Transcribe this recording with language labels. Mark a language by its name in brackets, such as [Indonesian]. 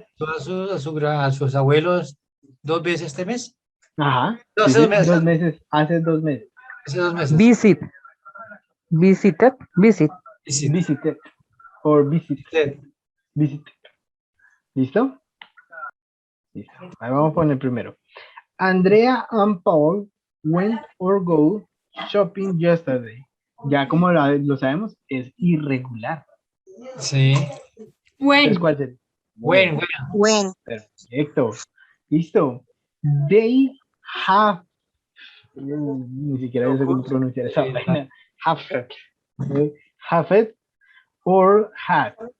[Spanish] visitó a sus abuelos 2 veces este mes. ajá, No, sí, hace dos sí, meses. 2 meses, hace 2 meses. Hace 2 meses. [English] Visit. Visited. Visit. Visit. Visited, or visit, Visited. visited. [Spanish] ¿Listo? Listo. Ahí vamos con el primero. [English] Andrea and Paul went or go shopping yesterday. [Spanish] Ya como lo sabemos, es irregular. Sí. Entonces, ¿cuál sería? [English] When. When. [Spanish] Perfecto. Listo. [English] They have. [Spanish] Ni siquiera yo sé cómo pronunciar esa vaina. [English] Have it. Have it or had.